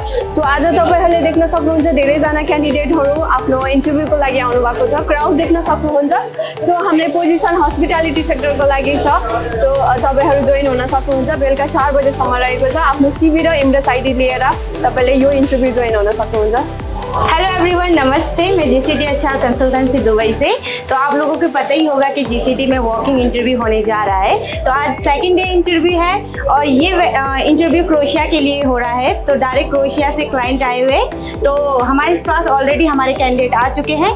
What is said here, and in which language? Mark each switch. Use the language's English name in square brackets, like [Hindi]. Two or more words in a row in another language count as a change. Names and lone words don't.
[Nepali] सो आज तपाईहरुले देख्न सक्नुहुन्छ धेरैजना क्यान्डिडेटहरु आफ्नो इन्टरभ्यूको लागि आउनु भएको छ। क्राउड देख्न सक्नुहुन्छ। सो हामीले [English] position hospitality [Nepali] सेक्टरको लागि छ। सो तपाईहरु जोइन हुन सक्नुहुन्छ। बेलुका 4 बजेसम्म रहेको छ। आफ्नो सीवी र इम्प्रेस आईडी लिएर तपाईले यो इन्टरभ्यू जोइन हुन सक्नुहुन्छ। [English] hello everyone, नमस्ते। [Hindi] मैं जीसीडी एचआर कंसल्टेंसी दुबई से। तो आप लोगों को पता ही होगा कि जीसीडी में [English] walking interview [Hindi] होने जा रहा है। तो आज [English] second day interview [Hindi] है और ये इंटरव्यू क्रोएशिया के लिए हो रहा है। तो डायरेक्ट क्रोएशिया से क्लाइंट आए हुए, तो हमारे पास ऑलरेडी हमारे कैंडिडेट आ चुके हैं।